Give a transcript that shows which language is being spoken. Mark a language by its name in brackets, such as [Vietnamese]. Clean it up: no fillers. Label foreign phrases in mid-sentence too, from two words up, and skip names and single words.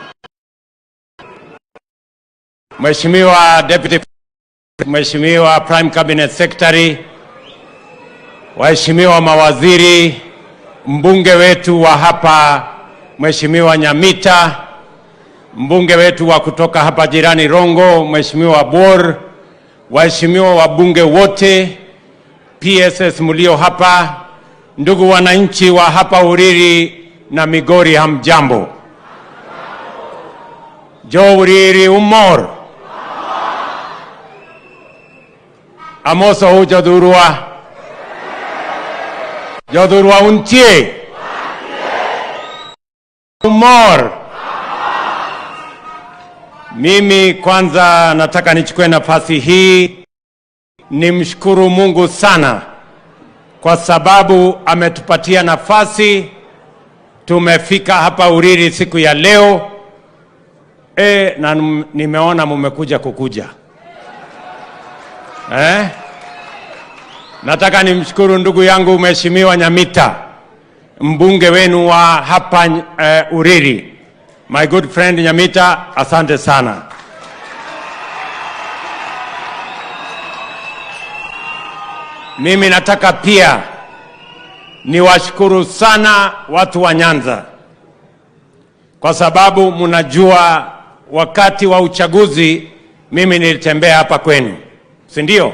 [Swahili] Mheshimiwa Deputy, Mheshimiwa [English] Prime Cabinet Secretary, [Swahili] waheshimiwa mawaziri, mbunge wetu wa hapa Mheshimiwa Nyamita, mbunge wetu wa kutoka hapa jirani Rongo, Mheshimiwa Bor, waheshimiwa wabunge wote, PSS mlio hapa, ndugu wananchi wa hapa Uriri na Migori, hamjambo? [Luo (Kenya and Tanzania)] Jo Uriri umor. Amoso hu jodhurwa untie. Umor. [Swahili] Mimi kwanza nataka nichukue nafasi hii nimshukuru Mungu sana kwa sababu ametupatia nafasi, tumefika hapa Uriri siku ya leo. Na nimeona mmekuja kukuja. Nataka nimshukuru ndugu yangu Mheshimiwa Nyamita, mbunge wenu wa hapa Uriri. [English] My good friend Nyamita, [Swahili] asante sana. Mimi nataka pia niwashukuru sana watu wa Nyanza, kwa sababu mnajua wakati wa uchaguzi mimi nilitembea hapa kwenu, si ndio?